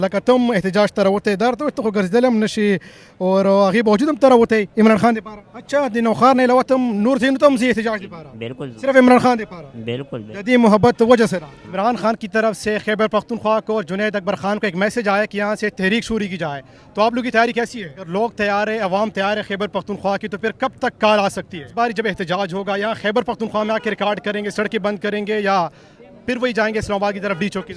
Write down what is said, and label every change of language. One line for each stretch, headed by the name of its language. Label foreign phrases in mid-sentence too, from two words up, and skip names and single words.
Pashto: لکه تم احتجاج ته راوتی در ته ته خو ګرځېدلی هم نشي او هغې باوجود هم ته راوتی عمران خان دپاره. اچھا د نوښار نه علاوه تم نور ځایونو ته هم ځې احتجاج دپاره؟ بالکل صرف عمران خان دپاره؟ بالکل د دې محبت
Urdu: وجہ سے رہا. عمران خان کی طرف سے خیبر پختونخوا کو اور جنید اکبر خان کو ایک میسج آیا کہ یہاں سے تحریک شروع کی جائے, تو آپ لوگ کی تیاری کیسی ہے؟ اگر لوگ تیار ہے, عوام تیار ہے خیبر پختونخوا کی, تو پھر کب تک کال آ سکتی ہے؟ اس بار جب احتجاج ہوگا یہاں خیبر پختونخوا میں آ کے ریکارڈ کریں گے, سڑکیں بند کریں گے, یا پھر وہی جائیں گے اسلام آباد کی طرف, ڈی چوک کی